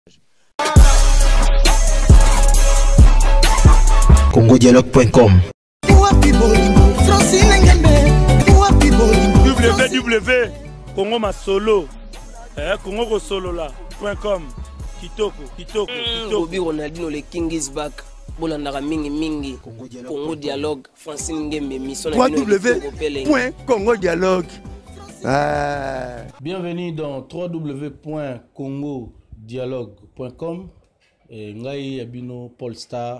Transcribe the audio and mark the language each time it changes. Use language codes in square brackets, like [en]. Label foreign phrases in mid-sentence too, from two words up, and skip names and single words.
[ln] congodialogue.com www Congo Masolo Congo Solola.com kitoko [en] Bobby Ronaldinho le King is back. [ln] Bolandaka mingi Congo Dialogue Francine Ngembe mission [fr] www.congodialogue. Bienvenue dans www.congodialogue.com. [ln] Ngai Abino Paul Star.